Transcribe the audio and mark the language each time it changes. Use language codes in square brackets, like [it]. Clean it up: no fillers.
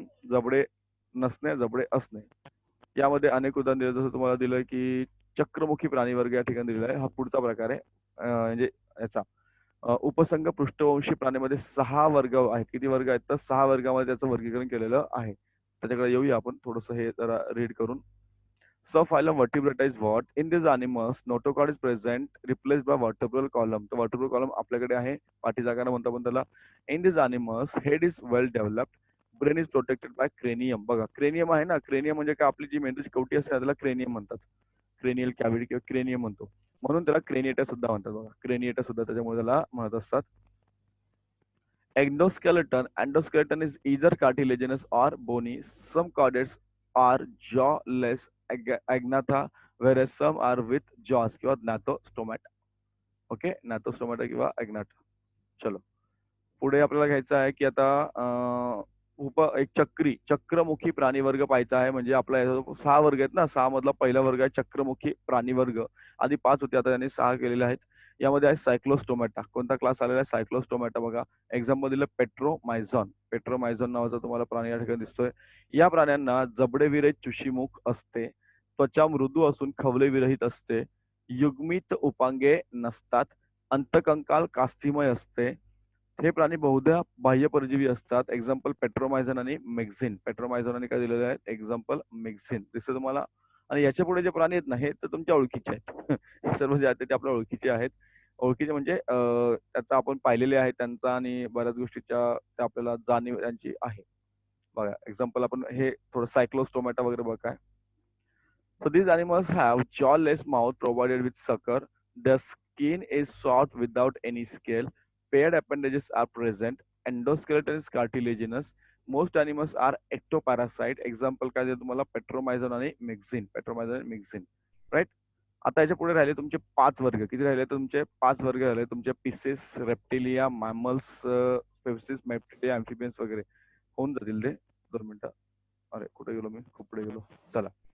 [mr] जबडे नसणे, जबडे असणे. यामध्ये अनेक उदाहरण दिलं, जसं तुम्हाला दिलंय की चक्रमुखी प्राणीवर्ग या ठिकाणी दिलेला आहे. हा पुढचा प्रकार आहे. म्हणजे याचा उपसंघ पृष्ठवंशी प्राण्यामध्ये 6 वर्ग आहेत. किती वर्ग आहेत? तर 6 वर्गामध्ये त्याचं वर्गीकरण केलेलं आहे. त्याच्याकडे येऊया आपण थोडंसं हे जरा रीड करून. [en] Subphylum vertebrata is what? In these animals, notochord is present, replaced by vertebral column. [mr] तर vertebral column आपल्याकडे आहे. पाठीचा कणा म्हणतो आपण त्याला. [en] In these animals, head is well developed. Brain is protected by cranium. [mr] बघा, cranium आहे ना, cranium म्हणजे काय, आपली जी मेंदूची कवटी असते त्याला cranium म्हणतात. क्रेनियल कॅव्हिटी किंवा क्रेनियम म्हणतो. म्हणून त्याला क्रेनिएटा सुद्धा म्हणतात बघा. क्रेनिएटा सुद्धा त्याच्यामुळे त्याला म्हणत असतात. [en] Endoskeleton is either cartilaginous or bony. Some chordates are jawless agnatha, whereas some are with jaws किंवा gnatostomata. [mr] ओके, gnatostomata किंवा agnatha. चलो, पुढे आपल्याला घ्यायचं आहे की आता एक चक्रमुखी प्राणीवर्ग पाहायचा आहे. म्हणजे आपला 6 वर्ग आहेत ना, 6 मधला पहिला वर्ग आहे चक्रमुखी प्राणीवर्ग. आधी 5 होते, आता त्यांनी 6 केलेले आहेत. यामध्ये आहे सायक्लोस्टोमॅटा. कोणता क्लास आलेला आहे? सायक्लोस्टोमॅटा. बघा, एक्झाम्पल दिलं पेट्रोमायझॉन. पेट्रोमायझॉन नावाचा तुम्हाला प्राणी या ठिकाणी दिसतोय. या प्राण्यांना जबडे विरहित चुशीमुख असते. त्वचा मृदू असून खवले विरहित असते. युग्मित उपांगे नसतात. अंतकंकाल कास्थिमय असते. हे प्राणी बहुधा बाह्य परजीवी असतात. एक्झाम्पल पेट्रोमायझन आणि मेक्झिन. पेट्रोमायझन आणि काय दिलेले आहेत? एक्झाम्पल मेक्झिन. दिसतं तुम्हाला? आणि याच्या पुढे जे प्राणी आहेत ना, हे तर तुमच्या ओळखीचे आहेत. हे सर्व जे आहेत ते आपल्या ओळखीचे आहेत. ओळखीचे म्हणजे त्याचा आपण पाहिलेले आहेत त्यांचा, आणि बऱ्याच गोष्टीच्या त्या आपल्याला जाणीव त्यांची आहे. बघा, एक्झाम्पल आपण हे थोडं सायक्लोस्टोमॅटा वगैरे बघा काय. [en] So these animals have jawless mouth provided with sucker. Their skin is soft without any scale. Paired appendages are present. Endoskeleton is cartilaginous. Most animals are ectoparasite. [mr] Example काय देतो तुम्हाला? पेट्रोमायझन आणि मेक्झिन. पेट्रोमायझन आणि मेक्झिन. राईट? आता याच्या पुढे राहिले तुमचे 5 वर्ग. किती राहिले तुमचे? 5 वर्ग राहिले तुमचे. पिसेस, रेप्टिलिया, मॅमल्स, स्पेसिस, मेप्टिलिया, अँफिबियन्स वगैरे होऊन जातील ते. 2 मिनिटं. अरे, कुठे गेलो मी? खूप पुढे गेलो. चला.